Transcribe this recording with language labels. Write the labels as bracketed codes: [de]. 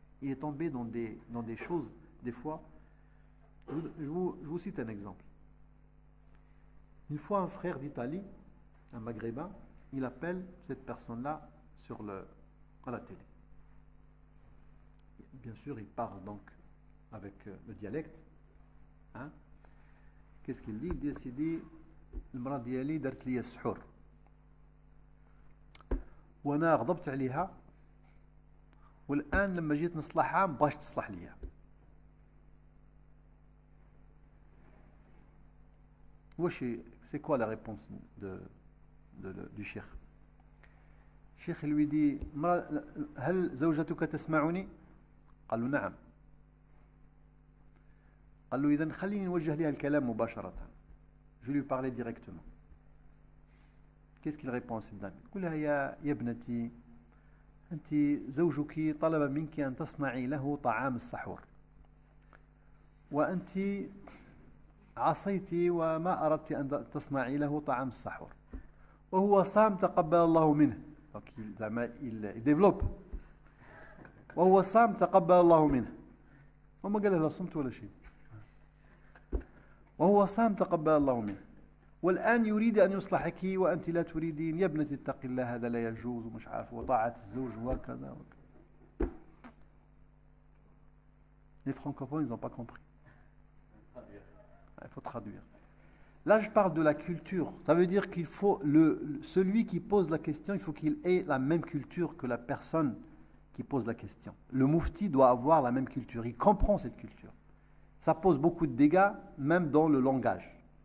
[fr] Il est tombé dans des choses, des fois. Je vous cite un exemple. Une fois, un frère d'Italie, un maghrébin, il appelle cette personne-là à la télé. Bien sûr, il parle donc avec le dialecte. Qu'est-ce qu'il dit? Il dit Sidi, [ar] المرأة ديالي دارت لي السحور وانا غضبت عليها والان لما جيت نصلحها ما بغاش تصلح ليا. C'est quoi la réponse du cheikh? [fr] Le cheikh lui dit [ar] هل زوجتك تسمعني؟ قال له نعم. قال له إذن خليني نوجه لها الكلام مباشرة. [fr] Je vais lui parler directement. Qu'est-ce qu'il répond à cette dame? [ar] يقول لها يا ابنتي أنت زوجك طلب منك أن تصنعي له طعام السحور وأنت عصيتي وما أردت أن تصنعي له طعام السحور وهو صام تقبل الله منه. [fr] Donc il développe. [ar] وهو صام تقبل الله منه. وما قال لها صمت ولا شيء. وهو صام تقبل الله منه والآن يريد أن يصلحك وأنت لا تريدين. يا ابنتي اتق الله هذا لا يجوز ومش عارف وطاعة الزوج وكذا. [fr] Les francophones, ils n'ont pas compris. Il faut traduire. Là, je parle de la culture. Ça veut dire qu'il faut celui qui pose la question, il faut qu'il ait la même culture que la personne qui pose la question. Le moufti doit avoir la même culture. Il comprend cette culture. Ça pose beaucoup de dégâts, même dans le langage.